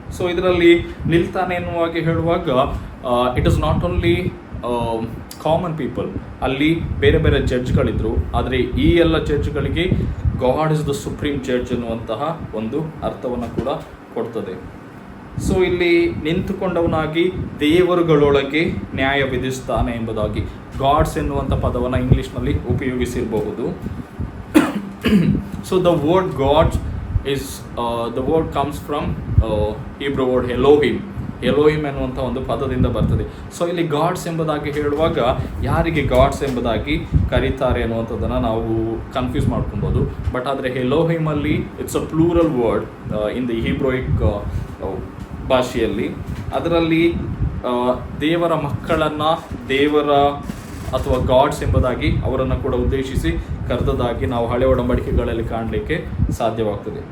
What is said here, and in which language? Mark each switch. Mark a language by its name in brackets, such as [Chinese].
[Kannada] So ಇದರಲ್ಲಿ ನಿಲ್ತಾನೆ ಎನ್ನುವಾಗಿ ಹೇಳುವಾಗ [English] it is not only common people, [Kannada] ಅಲ್ಲಿ ಬೇರೆ ಬೇರೆ ಜಡ್ಜ್ಗಳಿದ್ರು, ಆದರೆ ಈ ಎಲ್ಲ ಜಡ್ಜ್ಗಳಿಗೆ [English] God is the supreme judge [Kannada] ಎನ್ನುವಂತಹ ಒಂದು ಅರ್ಥವನ್ನು ಕೂಡ ಕೊಡ್ತದೆ. ಸೊ ಇಲ್ಲಿ ನಿಂತುಕೊಂಡವನಾಗಿ ದೇವರುಗಳೊಳಗೆ ನ್ಯಾಯ ವಿಧಿಸ್ತಾನೆ ಎಂಬುದಾಗಿ ಗಾಡ್ಸ್ ಎನ್ನುವಂಥ ಪದವನ್ನು ಇಂಗ್ಲೀಷ್ನಲ್ಲಿ ಉಪಯೋಗಿಸಿರಬಹುದು. [English] So the word gods is the word comes from Hebrew word Elohim. [Kannada] ಎಲೋಹಿಮ್ ಎನ್ನುವಂಥ ಒಂದು ಪದದಿಂದ ಬರ್ತದೆ. ಸೊ ಇಲ್ಲಿ ಗಾಡ್ಸ್ ಎಂಬುದಾಗಿ ಹೇಳುವಾಗ ಯಾರಿಗೆ ಗಾಡ್ಸ್ ಎಂಬುದಾಗಿ ಕರೀತಾರೆ ಅನ್ನುವಂಥದ್ದನ್ನು ನಾವು ಕನ್ಫ್ಯೂಸ್ ಮಾಡ್ಕೊಬೋದು. [English] but [Kannada] ಆದರೆ ಎಲೋಹಿಮಲ್ಲಿ [English] it's a plural word in the Hebraic [Kannada] ಭಾಷೆಯಲ್ಲಿ. ಅದರಲ್ಲಿ ದೇವರ ಮಕ್ಕಳನ್ನು ದೇವರ ಅಥವಾ ಗಾಡ್ಸ್ ಎಂಬುದಾಗಿ ಅವರನ್ನು ಕೂಡ ಉದ್ದೇಶಿಸಿ ಕರೆದದಾಗಿ ನಾವು ಹಳೆ ಒಡಂಬಡಿಕೆಗಳಲ್ಲಿ ಕಾಣಲಿಕ್ಕೆ ಸಾಧ್ಯವಾಗ್ತದೆ.